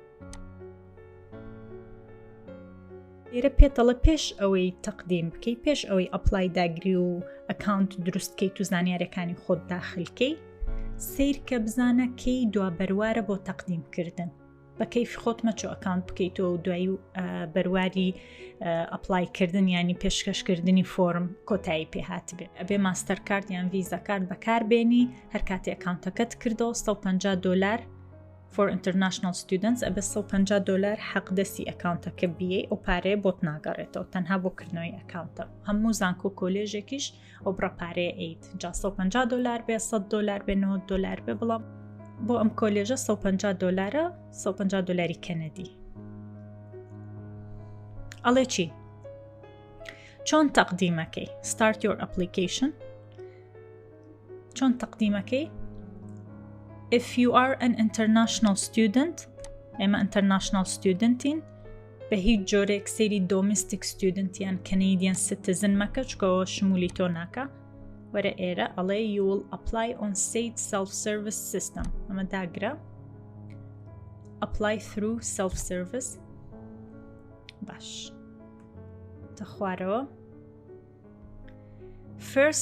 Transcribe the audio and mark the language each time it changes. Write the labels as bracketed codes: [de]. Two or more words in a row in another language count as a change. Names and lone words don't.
[ckb] لێرە پێتەڵە پێش ئەوەی تەقدیم بکەی پێش ئەوەی ئەپلای داگری و ئەکاونت دروستکەیت و زانیارەکانی خۆت داخلکەی سیر کە بزانە کەی دوا بەروارە بۆ تەقدیمکردن بە کەیفی خۆت مەچۆ ئەکاونت بکەیتەوە و دوایی و بەرواری ئەپلایکردن ینی پێشکەشکردنی فۆرم کۆتایی پێهات بێ ئەبێ ماستەر کارد یان ڤیزا کارد بەکاربێنی هەر کاتی ئەکاونتەکەت کردەوە [en] $150 for international students [ckb] ئەبێ $150 حەق دەستی ئەکاونتەکە بیێ ئەو پارەیە بۆت ناگەڕێتەوە تەنها بۆ کردنەوەی ئەکاونتە هەموو زانکۆ کۆلێژێکیش ئەو بڕە پارەیە ئەیت جا $150 بێ $100 بێ $90 بێ بەڵام بۆ ئەم کۆلێژە $150 $150 کەنەدی ئەڵێ چی؟ چۆن تەقدیمەکەی [en] start your application [ckb] چۆن تەقدیمەکەی [en] if you are an international student [ckb] ئێمە [en] international studentین [ckb] بە هیچ جۆرێک سەیری [en] domestic student [ckb] یان [en] Canadian citizen [ckb] مەکە چکەوە شمولی تۆ ناکە وەرە ئێرە ئەڵێ [en] you will apply on [ckb] سەیت [en] self-service system [ckb] ئەمە داگرە [en] apply through self-service [ckb] باش تخوارەوە [en] first